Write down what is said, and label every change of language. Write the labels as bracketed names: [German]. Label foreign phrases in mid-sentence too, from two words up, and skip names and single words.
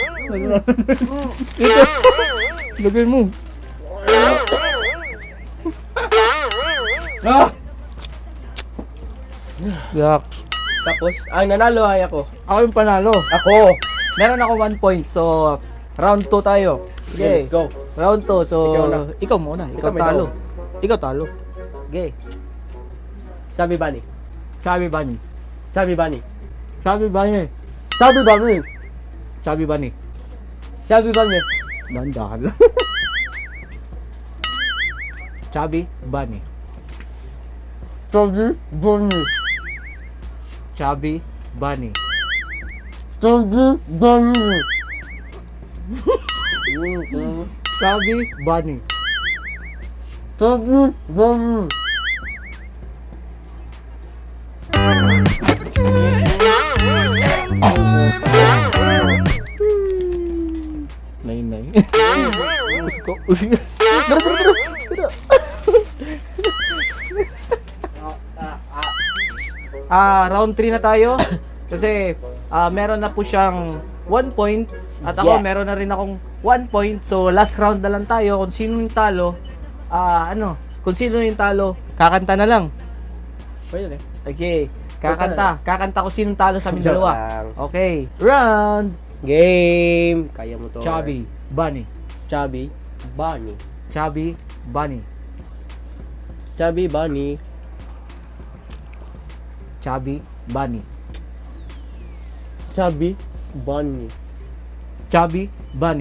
[Filipino] Ito. Lagay mo. Yak. Tapos, ang nanalo ay ako. Ako yung panalo. Ako! Meron ako 1 point. So, round 2 tayo. Okay. [English] Let's go. [Filipino] Round 2. So, Ikaw na. ikaw muna. Ikaw Ikaw may talo. Ikaw talo. Okay. Chubby Bunny. Chubby Bunny. Chubby Bunny. Chubby Bunny. Chubby Bunny. Chubby Bunny. Chubby Bunny. Dahan-dahan lang. Chubby Bunny. Chubby Bunny. Chubby Bunny. Chubby Bunny. Chubby Bunny. Chubby Bunny. Nay. Gusto ko. Round 3 na tayo. Kasi meron na po siyang 1 point at ako Yeah. meron na rin akong 1 point. So last round na lang tayo. Kung sino yung talo, kung sino yung talo, kakanta na lang. Pwede rin. Okay, kakanta kung sinong talo sa amin Joke dalawa. lang. Okay, round. Game! Kaya mo to. Chubby Bunny. Chubby Bunny. Chubby Bunny. Chubby Bunny. Chubby Bunny. Chubby Bunny. Chubby Bunny.